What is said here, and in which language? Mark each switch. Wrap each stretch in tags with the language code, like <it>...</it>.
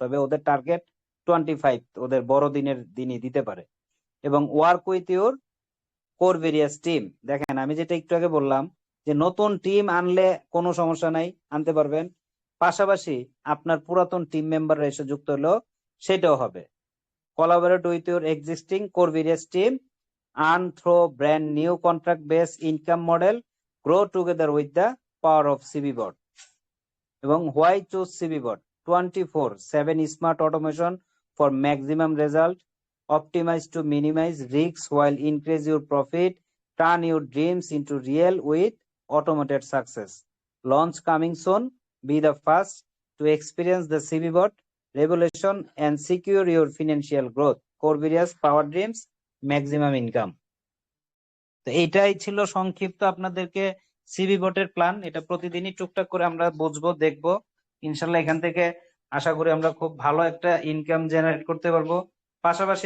<bn>তবে ওদের টার্গেট 25, ওদের বড়দিনের দিনই দিতে পারে। এবং</bn> <en>Work with your core various team.</en> <bn>দেখেন আমি যেটা একটু আগে বললাম যে নতুন টিম আনলে কোনো সমস্যা নাই, আনতে পারবেন। পাশাপাশি আপনার পুরাতন টিম মেম্বাররা এসে যুক্ত হলেও সেটাও হবে।</bn> <en>collaborate with your existing core various team, earn through brand new contract based income model, grow together with the power of CBBot. এবং why choose CBBot? 24/7 smart automation for maximum result, optimize to minimize risks while increase your profit, turn your dreams into real with automated success. Launch coming soon. Be the first to experience the CBBot revolution and secure your financial growth. Core various power dreams, maximum income.</en> <bn>তো এইটাই ছিল সংক্ষিপ্ত আপনাদেরকে CB বটের plan. এটা প্রতিদিনই টুকটাক করে আমরা বুঝবো, দেখবো। ইনশাল্লাহ এখান থেকে আশা করি আমরা খুব ভালো একটা ইনকাম জেনারেট করতে পারবো। পাশাপাশি</bn>